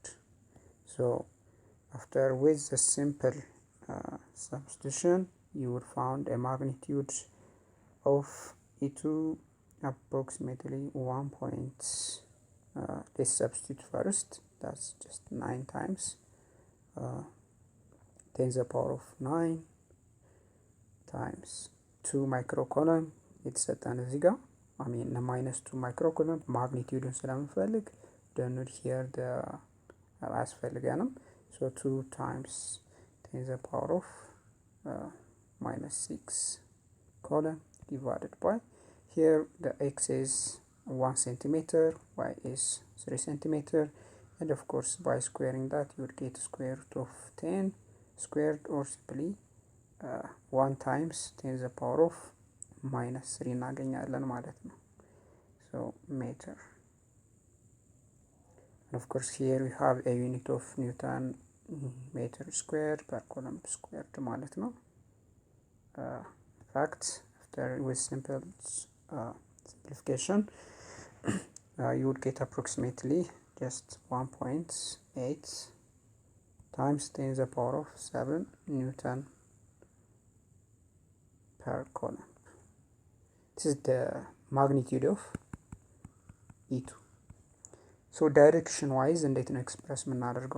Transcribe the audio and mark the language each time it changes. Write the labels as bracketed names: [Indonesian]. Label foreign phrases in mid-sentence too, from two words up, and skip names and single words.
[English] So after with the simple substitution, you will find a magnitude of E2 approximately 1 point. Let's substitute first. That's just 9 times 10 to the power of 9 times 2 microcoulomb [Amharic] የተሰጠን እዚህ ጋር ማይነስ [English] 2 microcoulomb [Amharic] ማግኒቲዩዱን ስለምንፈልግ ደኑድ ሂር አያስፈልገንም። [English] so 2 times 10 the power of minus 6 coulomb divided by here the x is 1 centimeter, y is 3 centimeter, and of course by squaring that you would get square root of 10 squared, or simply 1 times 10 the power of minus 3 [Amharic] እናገኛለን ማለት ነው። [English] so meter, and of course here we have a unit of Newton meter squared per coulomb squared [Amharic] ማለት ነው። [English] fact after with simplification you would get approximately just 1.8 times 10 the power of 7 Newton per coulomb. This is the magnitude of E2. so direction wise [Amharic] እንዴት ነው ኤክስፕረስ የምናደርገው?